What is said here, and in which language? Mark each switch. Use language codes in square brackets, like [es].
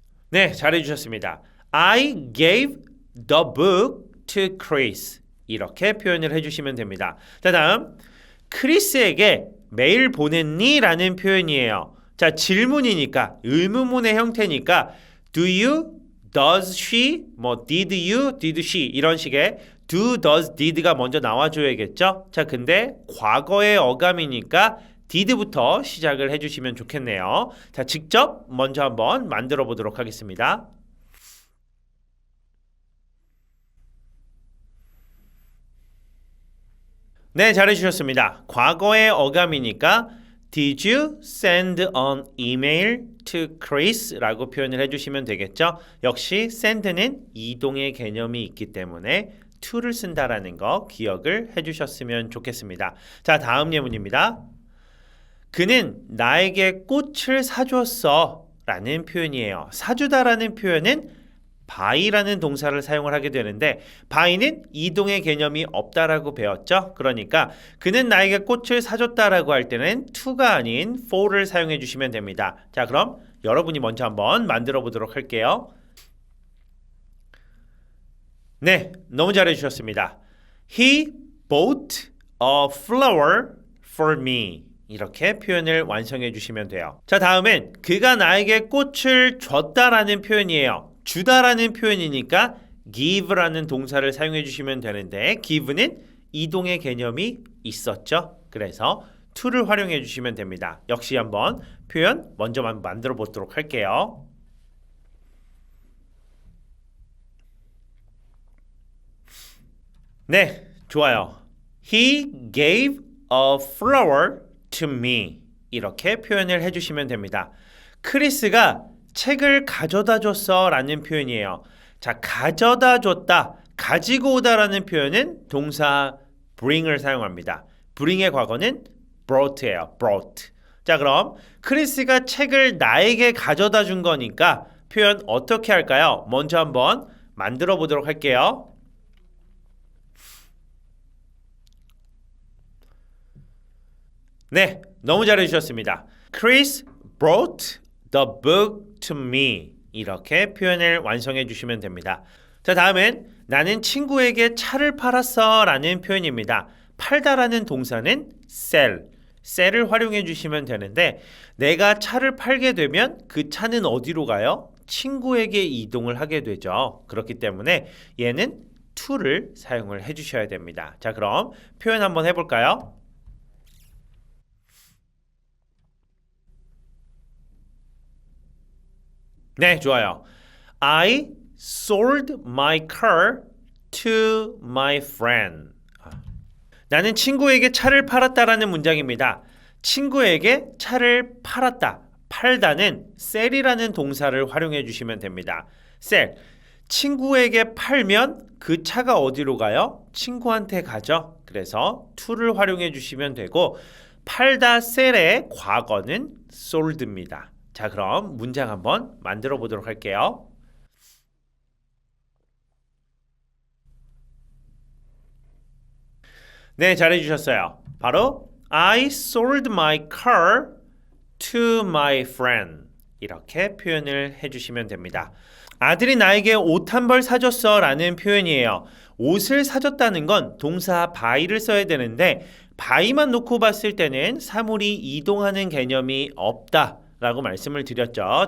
[ko] 네, 잘해주셨습니다. [en] I gave the book to Chris. [ko] 이렇게 표현을 해주시면 됩니다. 자, 다음 크리스에게 메일 보냈니? 라는 표현이에요. 자, 질문이니까 의문문의 형태니까 [en] do you, does she, [ko] 뭐 [en] did you, did she [ko] 이런 식의 do, does, did가 먼저 나와줘야겠죠? 자, 근데 과거의 어감이니까 did부터 시작을 해주시면 좋겠네요. 자, 직접 먼저 한번 만들어 보도록 하겠습니다. 네, 잘해주셨습니다. 과거의 어감이니까 [en] Did you send an email to Chris? [ko] 라고 표현을 해주시면 되겠죠? 역시 send는 이동의 개념이 있기 때문에 to를 쓴다라는 거 기억을 해주셨으면 좋겠습니다. 자, 다음 예문입니다. 그는 나에게 꽃을 사줬어 라는 표현이에요. 사주다라는 표현은 buy라는 동사를 사용을 하게 되는데 buy는 이동의 개념이 없다라고 배웠죠. 그러니까 그는 나에게 꽃을 사줬다라고 할 때는 to가 아닌 for를 사용해 주시면 됩니다. 자, 그럼 여러분이 먼저 한번 만들어 보도록 할게요. 네, 너무 잘해 주셨습니다. [en] He bought a flower for me. [ko] 이렇게 표현을 완성해 주시면 돼요. 자, 다음은 그가 나에게 꽃을 줬다라는 표현이에요. 주다라는 표현이니까 give라는 동사를 사용해 주시면 되는데 give는 이동의 개념이 있었죠. 그래서 to를 활용해 주시면 됩니다. 역시 한번 표현 먼저 만들어 보도록 할게요. 네, 좋아요. [en] He gave a flower to me. [ko] 이렇게 표현을 해주시면 됩니다. 크리스가 책을 가져다 줬어 라는 표현이에요. 자, 가져다 줬다, 가지고 오다라는 표현은 동사 bring을 사용합니다. bring의 과거는 brought예요. [en] brought. [ko] 자, 그럼 크리스가 책을 나에게 가져다 준 거니까 표현 어떻게 할까요? 먼저 한번 만들어 보도록 할게요. 네, 너무 잘해주셨습니다. [en] Chris brought the book to me. [ko] 이렇게 표현을 완성해 주시면 됩니다. 자, 다음은 나는 친구에게 차를 팔았어 라는 표현입니다. 팔다라는 동사는 sell. sell을 활용해 주시면 되는데 내가 차를 팔게 되면 그 차는 어디로 가요? 친구에게 이동을 하게 되죠. 그렇기 때문에 얘는 to를 사용을 해 주셔야 됩니다. 자, 그럼 표현 한번 해볼까요? 네, 좋아요. [en] I sold my car to my friend. [ko] 나는 친구에게 차를 팔았다라는 문장입니다. 친구에게 차를 팔았다. 팔다는 sell이라는 동사를 활용해 주시면 됩니다. [en] sell. [ko] 친구에게 팔면 그 차가 어디로 가요? 친구한테 가죠. 그래서 to를 활용해 주시면 되고 팔다 sell의 과거는 sold입니다. 자, 그럼 문장 한번 만들어 보도록 할게요. 네, 잘해주셨어요. 바로 [en] I sold my car to my friend. [ko] 이렇게 표현을 해주시면 됩니다. 아들이 나에게 옷 한 벌 사줬어 라는 표현이에요. 옷을 사줬다는 건 동사 buy를 써야 되는데 buy만 놓고 봤을 때는 사물이 이동하는 개념이 없다 라고 말씀을 드렸죠.